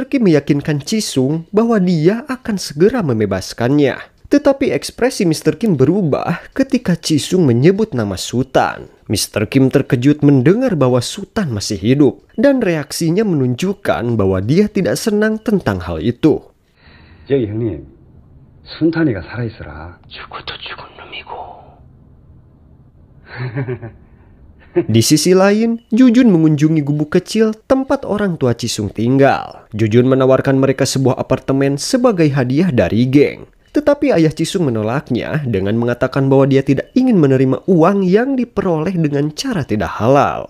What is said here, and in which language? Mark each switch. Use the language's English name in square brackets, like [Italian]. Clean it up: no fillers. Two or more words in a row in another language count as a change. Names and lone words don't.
[Indonesian] Kim meyakinkan Chi-sung bahwa dia akan segera membebaskannya. Tetapi ekspresi Mr. Kim berubah ketika Chi-sung menyebut nama Sutan. Mr. Kim terkejut mendengar bahwa Sutan masih hidup, dan reaksinya menunjukkan bahwa dia tidak senang tentang hal itu. [Korean] 저기 형님, 순탄이가 살아있어라. 죽어도 죽은 놈이고. [Indonesian] Di sisi lain, Jujun mengunjungi gubuk kecil tempat orang tua Chi-sung tinggal. Jujun menawarkan mereka sebuah apartemen sebagai hadiah dari geng. Tetapi ayah Chi-sung menolaknya dengan mengatakan bahwa dia tidak ingin menerima uang yang diperoleh dengan cara tidak halal.